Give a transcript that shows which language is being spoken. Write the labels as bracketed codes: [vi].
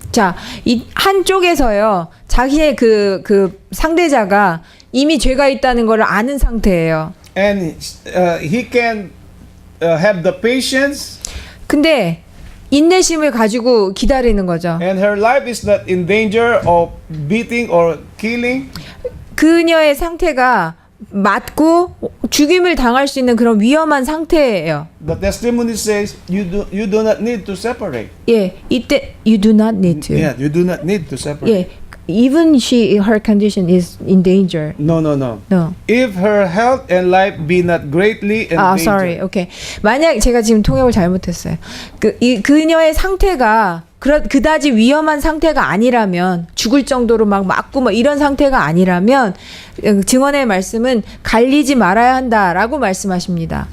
[ko] 자, 이 한쪽에서요 자기의 그 상대자가 이미 죄가 있다는 걸 아는 상태예요. [en] And he can have the patience. [ko] 근데 인내심을 가지고 기다리는 거죠. [en] And her life is not in danger of beating or killing. [ko] 그녀의 상태가 맞고 죽임을 당할 수 있는 그런 위험한 상태예요. [en] The testimony says you do not need to separate. [ko] 예, 이때 [en] you do not need to. Yeah, you do not need to separate. 예, even her condition is in danger. No. No. If her health and life be not greatly endangered. sorry. 오케이. [ko] 만약 제가 지금 통역을 잘못했어요. 그녀의 상태가 그다지 위험한 상태가 아니라면 죽을 정도로 막 맞고 뭐 이런 상태가 아니라면 증언의 말씀은 갈리지 말아야 한다라고 말씀하십니다.